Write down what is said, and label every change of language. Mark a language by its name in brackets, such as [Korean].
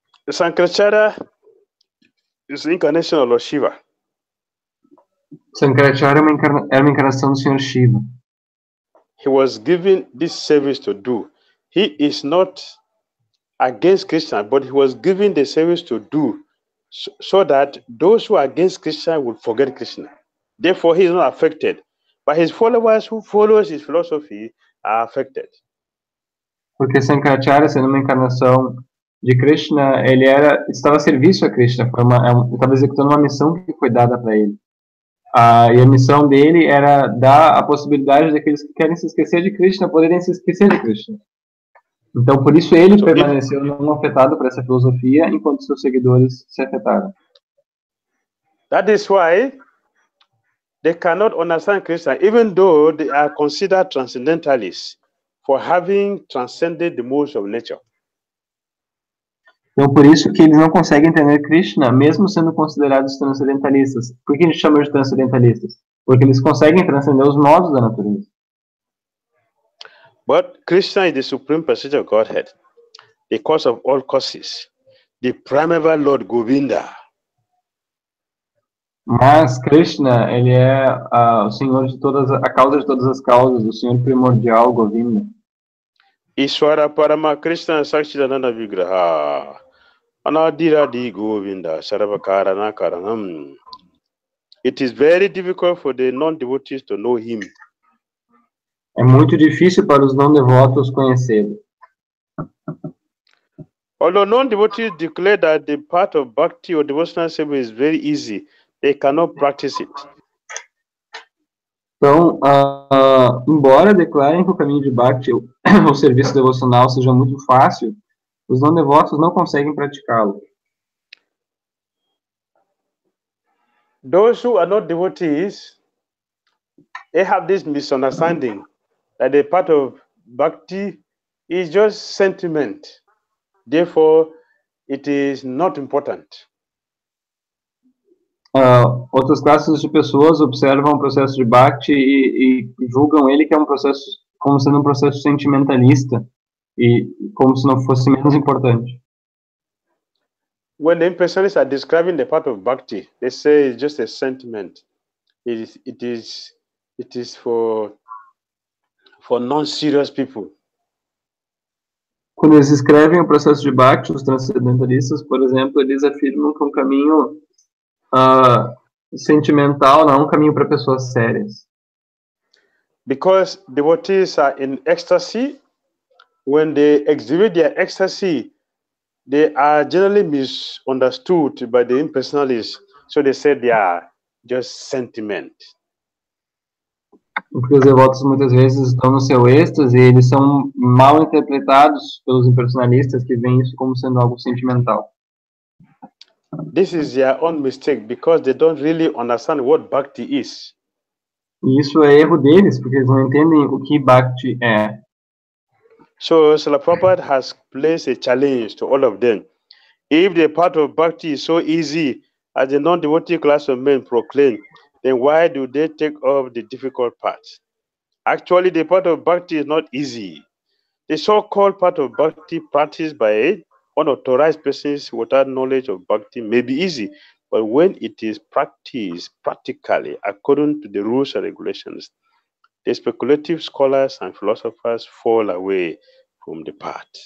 [English] Sankaracharya is the incarnation of Lord Shiva. [Portuguese] Sankaracharya era uma encarnação do Senhor Shiva. [English] He was given this service to do. He is not against Krishna, but he was given the service to do so that those who are against Krishna would forget Krishna. Therefore, he is not affected. But his followers who follows his philosophy are affected. [Portuguese] Porque Sankaracharya, sendo uma encarnação de Krishna, ele estava a serviço a Krishna, estava executando uma missão que foi dada para ele. E a missão dele era dar a possibilidade daqueles que querem se esquecer de Krishna poderem se esquecer de Krishna. Então, por isso ele permaneceu não afetado por essa filosofia, enquanto seus seguidores se afetaram. [English] That is why they cannot understand Krishna, even though they are considered transcendentalists for having transcended the modes of nature. [Portuguese] Então, por isso que eles não conseguem entender Krishna, mesmo sendo considerados transcendentalistas. Por que a gente chama de transcendentalistas? Porque eles conseguem transcender os modos da natureza. [English] But Krishna is the supreme personality of Godhead, the cause of all causes, the primeval Lord Govinda. [Portuguese] Mas Krishna, ele é o Senhor de a causa de todas as causas, o Senhor primordial, Govinda. [Sanskrit] Ishwara Parama Krishna Sakshidananda Vigraha Anadira Di Govinda Sarvakara Karanam. [English] It is very difficult for the non-devotees to know him. [Portuguese] É muito difícil para os não-devotos conhecê-lo. [English] Although non-devotees declare that the path of bhakti or devotional service is very easy, they cannot practice it. [Portuguese] Então, embora declarem que o caminho de bhakti, o serviço devocional, seja muito fácil, os não-devotos não conseguem praticá-lo. [English] Those who are not devotees, they have this misunderstanding that the path of bhakti is just sentiment. Therefore, it is not important. [Portuguese] Outras classes de pessoas observam o processo de bhakti e julgam ele que é um processo, como sendo um processo sentimentalista e como se não fosse menos importante. [English] When the impersonalists are describing the path of bhakti, they say it's just a sentiment. It is for non-serious people. [Portuguese] Quando eles escrevem o processo de bhakti, os transcendentalistas, por exemplo, eles afirmam que é um caminho sentimental, não é um caminho para pessoas sérias. [English] Because devotees are in ecstasy, when they exhibit their ecstasy, they are generally misunderstood by the impersonalists. So they say they are just sentiment. [Portuguese] Porque os devotos muitas vezes estão no seu êxtase e eles são mal interpretados pelos impersonalistas que veem isso como sendo algo sentimental. [English] This is their own mistake because they don't really understand what Bhakti is. [Portuguese] E isso é erro deles, porque eles não entendem o que Bhakti é. [English] So Srila Prabhupada has placed a challenge to all of them. If the part of Bhakti is so easy as the non-devotee class of men proclaim, then why do they take up the difficult part? Actually, the part of Bhakti is not easy. The so-called part of Bhakti practiced by unauthorized persons without knowledge of Bhakti may be easy, but when it is practiced practically according to the rules and regulations, the speculative scholars and philosophers fall away from the path.